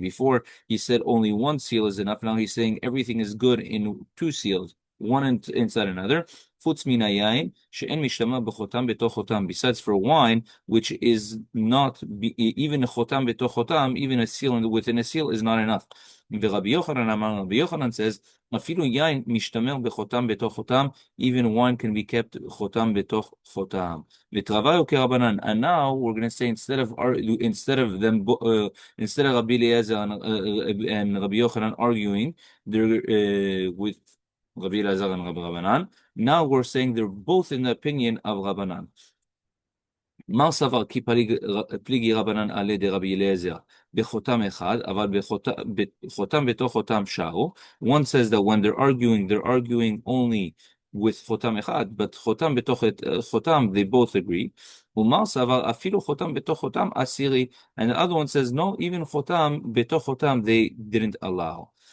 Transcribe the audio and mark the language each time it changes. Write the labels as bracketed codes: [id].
[en] Before he said only one seal is enough, now he's saying everything is good in two seals, one inside another. [he] Chutz min hayayin, she'en mishtamer b'chotam b'toch chotam, [en] besides for wine, which is not, even a chotam b'toch chotam, even a seal within a seal is not enough. [he] ורבי יוחנן אמר, רבי יוחנן says, אפילו יין משתמר בחותם בתוך חותם, [en] even wine can be kept [he] חותם בתוך חותם. [arc] ותרוויו כרבנן. [en] And now we're going to say instead of them instead of Rabbi Eliezer and Rabbi Yochanan arguing, they're with Rabbi Eliezer and Rabbi Rabbanan. Now we're saying they're both in the opinion of Rabbanan. [arc] מה סבר כי פליגי רבנן עלי דרבי אליעזר בחותם אחד, אבל בחותם בתוך חותם שרו. [en] One says that when they're arguing only with חותם אחד, but [he] חותם בתוך חותם, [en] they both agree. [arc] ומה סבר אפילו חותם בתוך חותם עשירי, [en] and the other one says no, even חותם בתוך חותם they didn't allow.